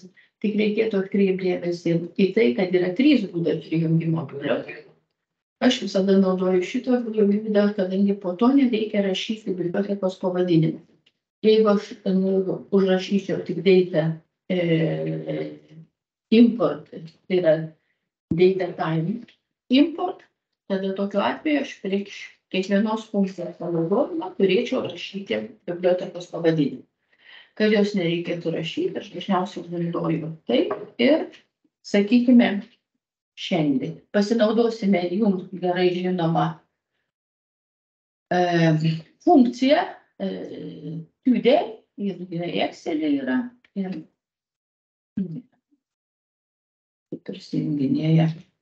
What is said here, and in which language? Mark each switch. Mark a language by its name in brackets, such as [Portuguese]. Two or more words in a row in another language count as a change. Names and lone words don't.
[Lithuanian] Tik reikėtų atkreipti dėmesį į tai, kad yra 3 būdai prijungimo bibliotekų. Aš visada naudoju šitą būdą, kadangi po to nereikia rašyti bibliotekos pavadinimą. Jeigu aš užrašyčiau tik [English] data import, [Lithuanian] tai yra [English] data time import, [Lithuanian] tada tokiu atveju aš prieš kiekvienos funkcijos panaudojimą turėčiau rašyti bibliotekos pavadinimą. Kad jos nereikėtų rašyti, aš dažniausiai naudoju taip ir, sakykime, šiandien pasinaudosime jums gerai žinoma funkcija today, ir Excel'e yra, ir prisijunginėja.